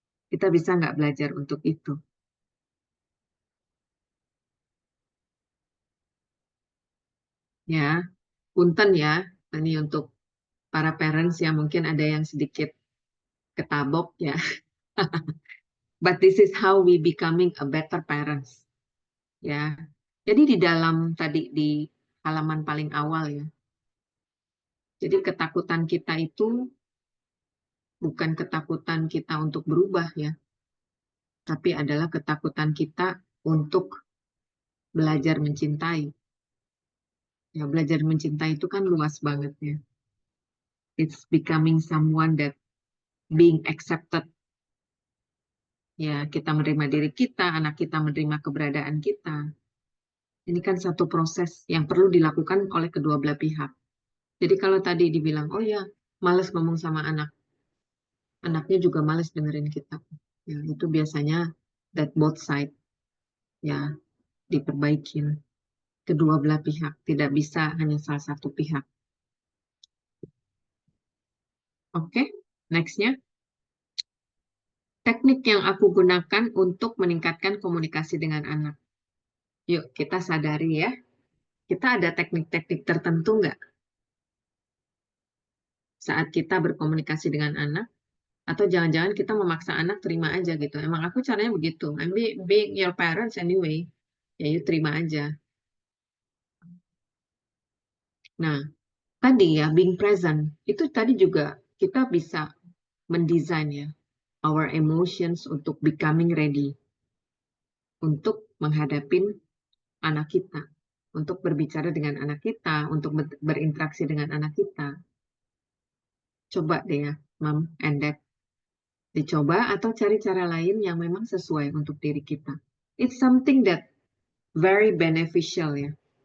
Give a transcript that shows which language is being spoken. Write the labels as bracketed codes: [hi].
[id] Kita bisa nggak belajar untuk itu? Ya, punten ya. Ini untuk para parents yang mungkin ada yang sedikit ketabok ya. [en] But this is how we becoming a better parents. [id] Ya. Jadi di dalam tadi di halaman paling awal ya. Jadi ketakutan kita itu bukan ketakutan kita untuk berubah ya, tapi adalah ketakutan kita untuk belajar mencintai. Ya, belajar mencintai itu kan luas banget ya. [en] It's becoming someone that being accepted. [id] Ya, kita menerima diri kita, anak kita menerima keberadaan kita. Ini kan satu proses yang perlu dilakukan oleh kedua belah pihak. Jadi kalau tadi dibilang, oh ya, males ngomong sama anak, anaknya juga males dengerin kita. Ya, itu biasanya [en] that both side [id] ya diperbaikin. Kedua belah pihak, tidak bisa hanya salah satu pihak. Oke, nextnya. Teknik yang aku gunakan untuk meningkatkan komunikasi dengan anak. Yuk, kita sadari ya. Kita ada teknik-teknik tertentu nggak saat kita berkomunikasi dengan anak? Atau jangan-jangan kita memaksa anak terima aja gitu. Emang aku caranya begitu. [en] Being your parents anyway. Ya, you [id] terima aja. Nah, tadi ya, being present. Itu tadi juga kita bisa mendesain ya, [en] our emotions [id] untuk [en] becoming ready. [id] Untuk menghadapi anak kita. Untuk berbicara dengan anak kita. Untuk berinteraksi dengan anak kita. Coba deh ya, Mom and Dad. Dicoba atau cari cara lain yang memang sesuai untuk diri kita. [en] It's something that very beneficial ya.